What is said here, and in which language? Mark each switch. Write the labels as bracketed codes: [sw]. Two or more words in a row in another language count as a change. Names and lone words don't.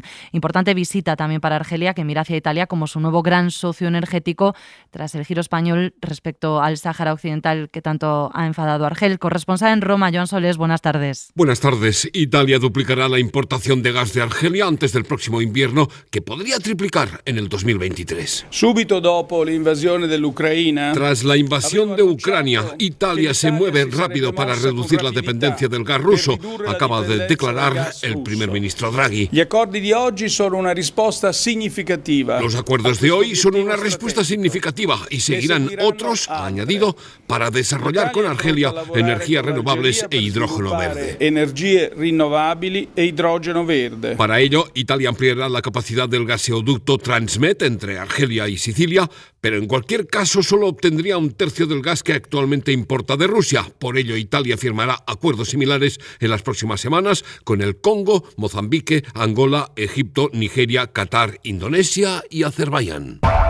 [es] Importante visita también para Argelia, que mira hacia Italia como su nuevo gran socio energético tras el giro español respecto al Sáhara Occidental que tanto ha enfadado a Argel. Corresponsal en Roma, Joan Solés, buenas tardes. Buenas tardes. Italia duplicará la importación de gas de Argelia antes del próximo invierno, que podría triplicar en el 2023. [it] Subito dopo l'invasione dell'Ucraina. [es] Tras la invasión de Ucrania, Italia se mueve rápido para reducir la dependencia del gas ruso, acaba de declarar el primer ministro Draghi. [it] Gli accordi di oggi sono una risposta significativa. [es] Los acuerdos de hoy son una respuesta significativa y seguirán otros, ha añadido, para desarrollar con Argelia energías renovables e hidrógeno verde. [it] Energie rinnovabili e idrogeno verde. [es] Para ello, Italia ampliará la capacidad del gaseoducto Transmet entre Argelia y Sicilia, pero en cualquier caso solo obtendría un tercio del gas que actualmente importa de Rusia. Por ello, Italia firmará acuerdos similares en las próximas semanas con el Congo, Mozambique, Angola, Egipto, Nigeria, Qatar, Indonesia y Azerbaiyán.